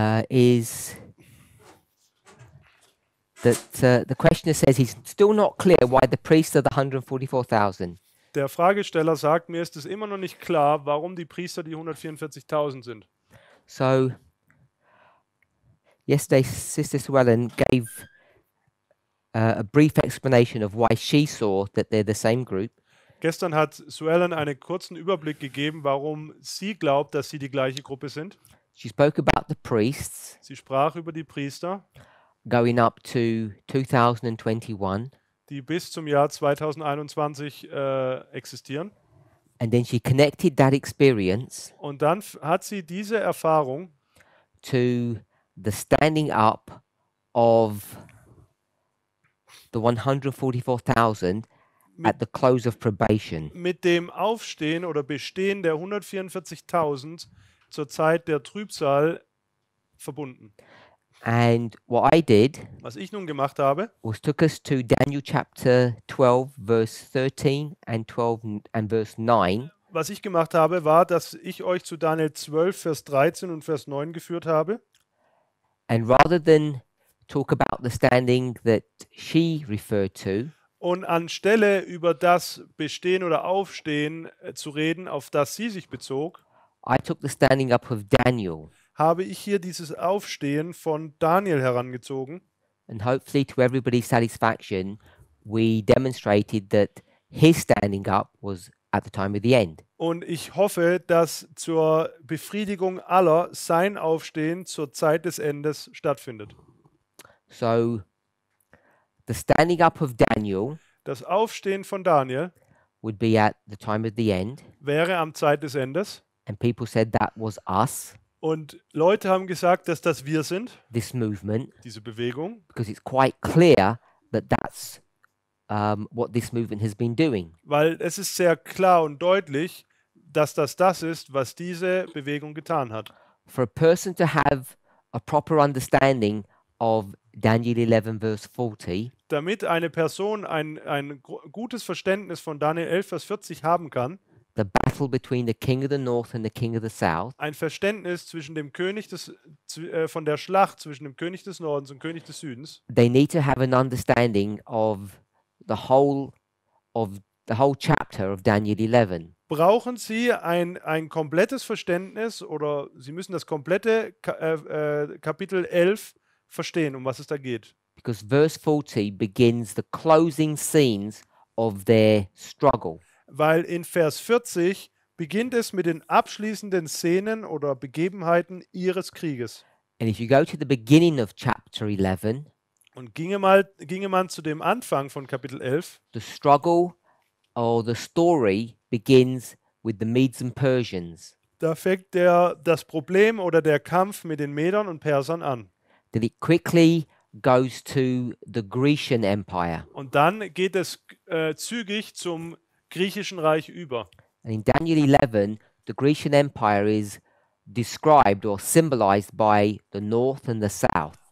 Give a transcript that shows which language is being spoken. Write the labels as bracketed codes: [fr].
[en] is that the questioner says he's still not clear why the priests are the 144,000. [de] der Fragesteller sagt, mir ist es immer noch nicht klar, warum die Priester die 144.000 sind. [en] So yesterday, Sister Suellen gave a brief explanation of why she saw that they're the same group. [de] Gestern hat Suellen einen kurzen Überblick gegeben, warum sie glaubt, dass sie die gleiche Gruppe sind. [en] She spoke about the priests [de] Sie sprach über die Priester, [en] going up to 2021, [de] die bis zum Jahr 2021 existieren. [en] and then she connected that experience [de] Und dann hat sie diese Erfahrung [en] to the standing up of the 144,000 at the close of probation. [de] mit dem Aufstehen oder Bestehen der 144.000 zur Zeit der Trübsal verbunden. [en] And what I did [de] Was ich nun gemacht habe, [en] was took us to Daniel chapter 12, verse 13 and 12 and verse 9. [de] was ich gemacht habe, war, dass ich euch zu Daniel 12, Vers 13 und Vers 9 geführt habe. [en] And rather than talk about the standing that she referred to, [de] Und anstelle über das Bestehen oder Aufstehen zu reden, auf das sie sich bezog, [en] I took the standing up of Daniel. [de] habe ich hier dieses Aufstehen von Daniel herangezogen. [en] And hopefully, to everybody's satisfaction, we demonstrated that his standing up was at the time of the end. [de] Und ich hoffe, dass zur Befriedigung aller sein Aufstehen zur Zeit des Endes stattfindet. [en] So, the standing up of Daniel [de] Das Aufstehen von Daniel [en] would be at the time of the end, [de] wäre am Zeit des Endes. [en] and people said that was us, [de] Und Leute haben gesagt, dass das wir sind, [en] this movement, [de] diese Bewegung, [en] because it's quite clear that that's what this movement has been doing. [de] weil es ist sehr klar und deutlich, dass das ist, was diese Bewegung getan hat. [en] For a person to have a proper understanding of Daniel 11, verse 40, [de] Damit eine Person ein gutes Verständnis von Daniel 11, Vers 40 haben kann, [en] the battle between the king of the north and the king of the south, [de] ein Verständnis zwischen dem König von der Schlacht zwischen dem König des Nordens und König des Südens, [en] they need to have an understanding of the whole chapter of Daniel 11. [de] brauchen sie ein komplettes Verständnis oder sie müssen das komplette Kapitel 11 verstehen, um was es da geht. [en] Because verse 40 begins the closing scenes of their struggle. [de] Weil in Vers 40 beginnt es mit den abschließenden Szenen oder Begebenheiten ihres Krieges. [en] And if you go to the beginning of chapter 11, [de] Und ginge man zu dem Anfang von Kapitel 11, [en] the struggle or the story begins with the Medes and Persians. [de] da fängt das Problem oder der Kampf mit den Medern und Persern an. [en] Then it quickly goes to the Grecian Empire. [de] Und dann geht es zügig zum griechischen Reich über. [en] And in Daniel 11, the Grecian Empire is described or symbolized by the north and the south.